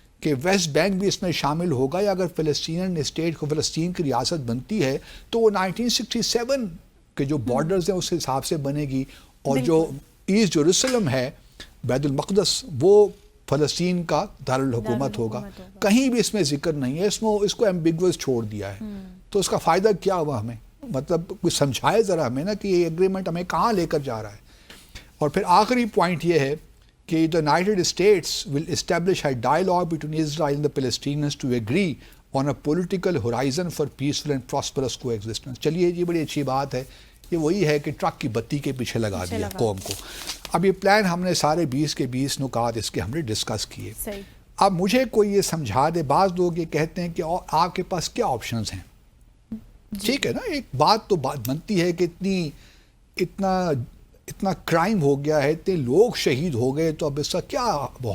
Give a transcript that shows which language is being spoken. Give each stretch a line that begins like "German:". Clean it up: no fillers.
Urdu: کہ waste bank بھی اس میں شامل ہوگا یا اگر فلسطینین اسٹیٹ کو فلسطین کی ریاست بنتی ہے تو وہ 1967 کے جو بارڈرز ہیں اس حساب سے بنے گی، اور جو ایسٹ یروشلم ہے بیت المقدس وہ فلسطین کا دارالحکومت ہوگا. کہیں بھی اس میں ذکر نہیں ہے، اس کو ایمبیگوس چھوڑ دیا ہے. تو اس کا فائدہ کیا ہوا ہمیں؟ مطلب کچھ سمجھائے ذرا ہمیں نا کہ یہ ایگریمنٹ ہمیں کہاں لے کر جا رہا ہے. اور پھر آخری پوائنٹ یہ ہے کہ
English: the United States will establish a dialogue between Israel and the Palestinians to agree on a political horizon for peaceful and prosperous coexistence.
Urdu: چلیے یہ بڑی اچھی بات ہے، یہ وہی ہے کہ ٹرک کی بتی کے پیچھے لگا دیا قوم کو. اب یہ پلان ہم نے سارے 20 کے 20 نکات اس کے ہم نے ڈسکس کیے. اب مجھے کوئی یہ سمجھا دے، بعض لوگ یہ کہتے ہیں کہ آپ کے پاس کیا آپشنز ہیں. ٹھیک ہے نا، ایک بات تو بات بنتی ہے کہ اتنا کرائم ہو گیا ہے، اتنے لوگ شہید ہو گئے، تو اب اس کا کیا